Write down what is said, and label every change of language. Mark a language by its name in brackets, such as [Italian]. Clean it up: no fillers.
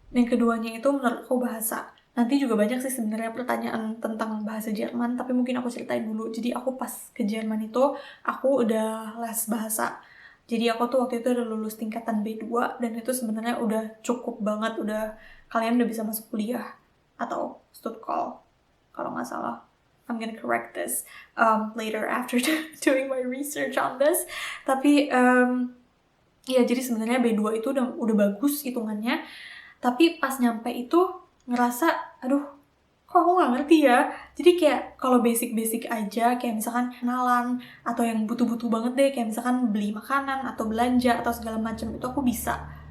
[Indonesian] Yang keduanya itu menurut aku bahasa. Nanti juga banyak sih sebenarnya pertanyaan tentang bahasa Jerman, tapi mungkin aku ceritain dulu. Jadi aku pas ke Jerman itu, aku udah les bahasa Jadi aku tuh waktu itu udah lulus tingkatan B2 dan itu sebenarnya udah cukup banget, kalian udah bisa masuk kuliah atau stutkol kalau nggak salah. [English] I'm gonna correct this later after doing my research on this. [Indonesian] Tapi ya jadi sebenarnya B2 itu udah bagus hitungannya. Tapi pas nyampe itu ngerasa, aduh, kok aku nggak ngerti ya. Jadi kayak kalau basic-basic aja, kayak misalkan kenalan, atau yang butuh-butuh banget deh, kayak misalkan beli makanan, atau belanja, atau segala macam, itu aku bisa.